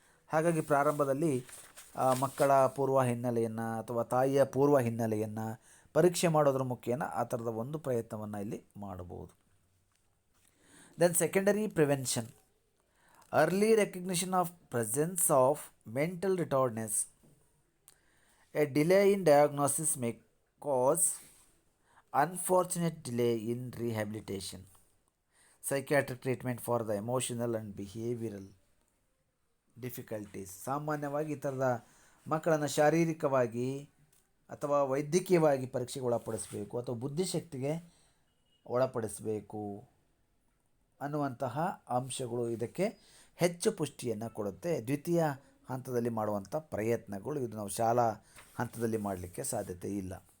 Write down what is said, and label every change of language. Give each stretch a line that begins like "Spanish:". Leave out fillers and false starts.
Kannada: ಹಾಗಾಗಿ ಪ್ರಾರಂಭದಲ್ಲಿ ಮಕ್ಕಳ ಪೂರ್ವ ಹಿನ್ನೆಲೆಯನ್ನು ಅಥವಾ ತಾಯಿಯ ಪೂರ್ವ ಹಿನ್ನೆಲೆಯನ್ನು ಪರೀಕ್ಷೆ ಮಾಡೋದ್ರ ಮುಖೇನ ಆ ಥರದ ಒಂದು ಪ್ರಯತ್ನವನ್ನು ಇಲ್ಲಿ ಮಾಡಬಹುದು.
English: Then secondary prevention, early recognition of presence of mental retardness. A delay in diagnosis may cause unfortunate delay in rehabilitation, psychiatric treatment for the emotional and behavioral difficulties.
Kannada: ಸಾಮಾನ್ಯವಾಗಿ ಈ ಥರದ ಮಕ್ಕಳನ್ನು ಶಾರೀರಿಕವಾಗಿ ಅಥವಾ ವೈದ್ಯಕೀಯವಾಗಿ ಪರೀಕ್ಷೆಗೆ ಒಳಪಡಿಸಬೇಕು ಅಥವಾ ಬುದ್ಧಿಶಕ್ತಿಗೆ ಒಳಪಡಿಸಬೇಕು ಅನ್ನುವಂತಹ ಅಂಶಗಳು ಇದಕ್ಕೆ ಹೆಚ್ಚು ಪುಷ್ಟಿಯನ್ನು ಕೊಡುತ್ತೆ. ದ್ವಿತೀಯ ಹಂತದಲ್ಲಿ ಮಾಡುವಂಥ ಪ್ರಯತ್ನಗಳು ಇದು ನಾವು ಶಾಲಾ ಹಂತದಲ್ಲಿ ಮಾಡಲಿಕ್ಕೆ ಸಾಧ್ಯತೆ ಇಲ್ಲ.